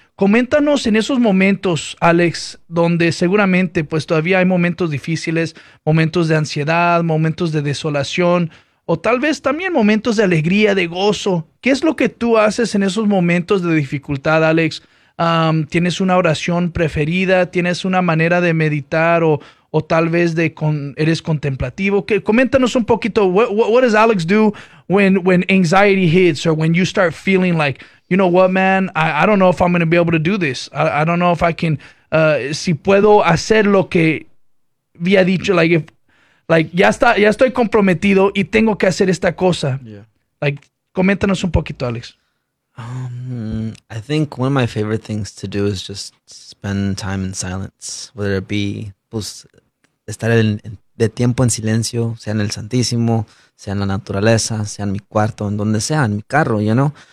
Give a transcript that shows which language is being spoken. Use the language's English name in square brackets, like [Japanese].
[Spanish] Coméntanos en esos momentos, Alex, donde seguramente pues todavía hay momentos difíciles, momentos de ansiedad, momentos de desolación. O tal vez también momentos de alegría, de gozo. ¿Qué es lo que tú haces en esos momentos de dificultad, Alex? ¿Tienes una oración preferida? ¿Tienes una manera de meditar? ¿O tal vez eres contemplativo? ¿Qué? Coméntanos un poquito. [English] What does Alex do when anxiety hits or when you start feeling like, you know what, man? I don't know if I'm going to be able to do this. I don't know if I can. [Spanish] Si puedo hacer lo que había dicho, [English] like, if. [Spanish] Like, ya está, ya estoy comprometido y tengo que hacer esta cosa. Like, coméntanos un poquito, Alex. [English] I think one of my favorite things to do is just spend time in silence, whether it be [Spanish] pues estar de tiempo en silencio, sea en el Santísimo, sea en la naturaleza, sea en mi cuarto, en donde sea, en mi carro, [English] you know?